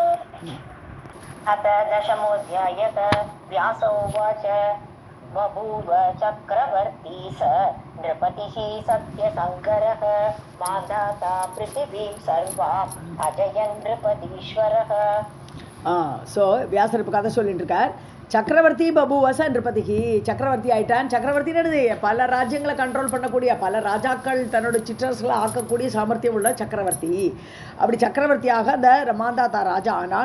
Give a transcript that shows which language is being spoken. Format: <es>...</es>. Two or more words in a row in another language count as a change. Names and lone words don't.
<sa>अथ दशमोऽध्यायः. व्यास उवाच बभूव चक्रवर्ती स नृपतिः सत्यशङ्करः मान्दाता पृथिवीं सर्वाम् अजयन् नृपतीश्वरः.</sa> <ta>ஸோ வியாசர் இப்போ கதை சொல்லிட்டு இருக்கார். சக்கரவர்த்தி</ta> <sa>बभूवस नृपतिकि,</sa> <ta>சக்கரவர்த்தி ஆயிட்டான். சக்கரவர்த்தின்னு பல ராஜ்யங்களை கண்ட்ரோல் பண்ணக்கூடிய, பல ராஜாக்கள் தன்னோட சிற்றரசுகளை ஆக்கக்கூடிய சாமர்த்தியம் உள்ள சக்கரவர்த்தி. அப்படி சக்கரவர்த்தியாக அந்த மாந்தாத்தா ராஜா ஆனான்.</ta>